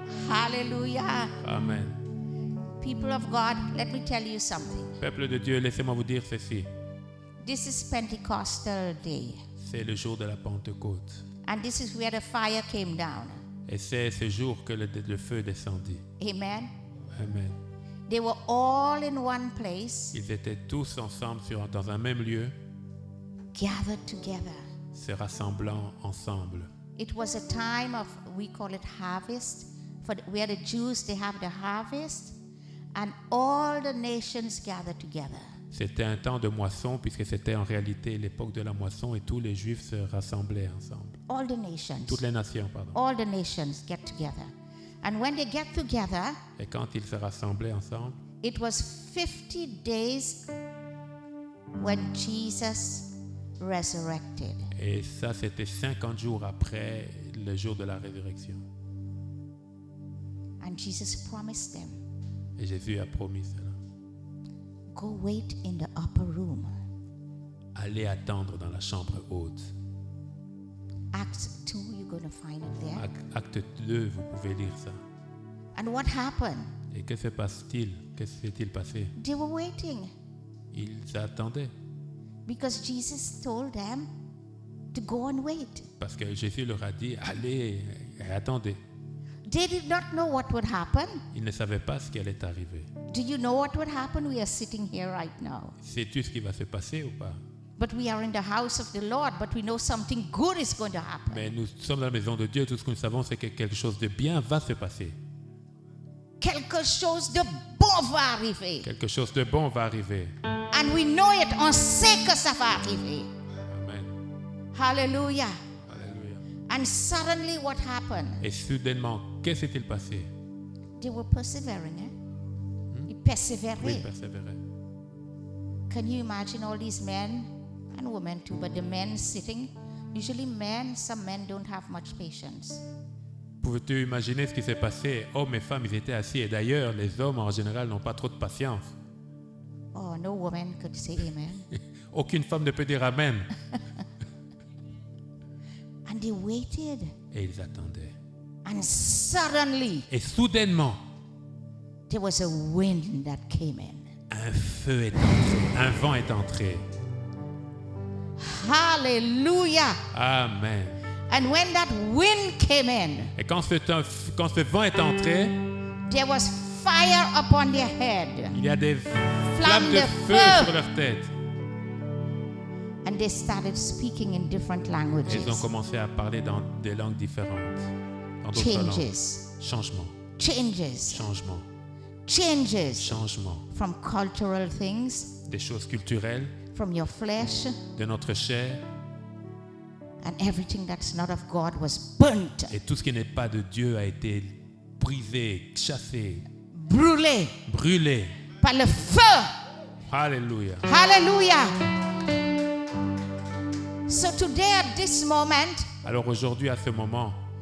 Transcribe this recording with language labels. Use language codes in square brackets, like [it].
[en] Hallelujah. Amen. People of God, let me tell you something. [fr] Peuple de Dieu, laissez-moi vous dire ceci. [en] This is Pentecostal day. [fr] C'est le jour de la Pentecôte. [en] And this is where the fire came down. [fr] Et c'est ce jour que le feu descendit. [en] Amen. Amen. They were all in one place, [fr] Ils étaient tous ensemble dans un même lieu, [en] gathered together. [fr] se rassemblant ensemble. [en] It was a time of, we call it harvest, where the Jews, they have the harvest. And all the nations gathered together. [fr] C'était un temps de moisson, puisque c'était en réalité l'époque de la moisson et tous les Juifs se rassemblaient ensemble. [en] All the nations. [fr] Toutes les nations, pardon. [en] All the nations get together. And when they get together, [fr] Et quand ils se rassemblaient ensemble, [en] it was 50 days when Jesus resurrected. [fr] et ça c'était 50 jours après le jour de la résurrection. [en] And Jesus promised them, [fr] Et Jésus a promis cela. [en] go wait in the upper room. [fr] Allez attendre dans la chambre haute. [en] Acts 2, you're going to find it there. [fr] Acte 2, vous pouvez lire ça. [en] And what happened? [fr] Et que se passe-t-il? Que s'est-il passé? [en] They were waiting [fr] Ils attendaient. [en] because Jesus told them to go and wait. [fr] Parce que Jésus leur a dit, allez et attendez. [en] They did not know what would happen. [fr] Ils ne savaient pas ce qui allait arriver. [en] Do you know what would happen? We are sitting here right now. [fr] Sais-tu ce qui va se passer ou pas? [en] But we are in the house of the Lord, but we know something good is going to happen. [fr] Mais nous sommes dans la maison de Dieu. Tout ce que nous savons, c'est que quelque chose de bien va se passer. Quelque chose de bon va arriver. Quelque chose de bon va arriver. [en] And we know it, [fr] on sait que ça va arriver. [en] Amen. Hallelujah. [fr] Alléluia. [en] And suddenly what happened? [fr] Et soudainement, que s'est-il passé? [en] They were persevering. Ils [fr] Oui, persévéraient. persévérer. [en] Can you imagine all these men and women too, but the men sitting? Usually men, some men don't have much patience. [fr] Pouvez-tu imaginer ce qui s'est passé? Hommes et femmes, ils étaient assis. Et d'ailleurs, les hommes en général n'ont pas trop de patience. [en] Oh, no woman could say amen. [fr] Aucune femme ne peut dire Amen. [en] And they waited. [fr] Et ils attendaient. [en] And suddenly [fr] Et soudainement, [en] there was a wind that came in. [fr] un feu est entré. Un vent est entré. [en] Hallelujah. Amen. And when that wind came in, [fr] Et quand ce vent est entré, [en] there was fire upon their head. [fr] il y a des Flamme flammes de de feu feu. sur leur tête. [en] And they started speaking in different [fr] Et [en] languages. [fr] ils ont commencé à parler dans des langues différentes. Dans d'autres langues. [en] Changes. [fr] Changement, [en] Changes. [fr] changement, [en] Changes [fr] changement. [en] from cultural things, [fr] Des choses culturelles, [en] from your flesh, [fr] de notre chair. [en] and everything that's not of God was burnt, [fr] Et tout ce qui n'est pas de Dieu a été brisé, chassé, brûlé brûlé. par le feu. Alléluia. [en] Hallelujah. So today at this moment, [fr] Alors aujourd'hui, à ce moment,